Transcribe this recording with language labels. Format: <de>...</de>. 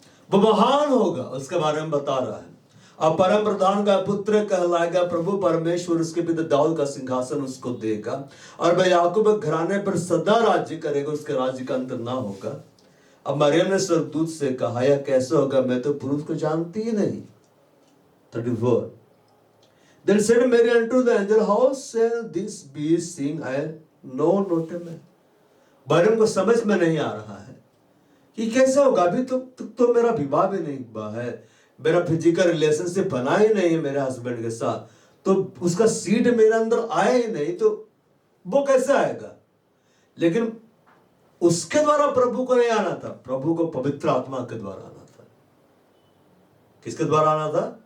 <hi>वो महान होगा, उसके बारे में बता रहा है। अब परम प्रधान का पुत्र कहलाएगा, प्रभु परमेश्वर उसके पिता दाऊद का सिंहासन उसको देगा, और वह याकूब घराने पर सदा राज्य करेगा, उसके राज्य का अंत ना होगा। अब मरियम ने स्वर्गदूत से कहा, यह कैसे होगा, मैं तो पुरुष को जानती ही नहीं।</hi> <en>34 Then said Mary unto the angel, how shall this be, seeing I know not a man?</en> <hi>Maryam को समझ में नहीं आ रहा है कि कैसे होगा, अभी तो मेरा विवाह भी नहीं हुआ है, मेरा फिजिकल रिलेशनशिप बना ही नहीं है मेरे हस्बैंड के साथ, तो उसका सीड मेरे अंदर आया ही नहीं, तो वो कैसे आएगा? लेकिन उसके द्वारा प्रभु को नहीं आना था, प्रभु को पवित्र आत्मा के द्वारा आना था। किसके द्वारा आना था?</hi>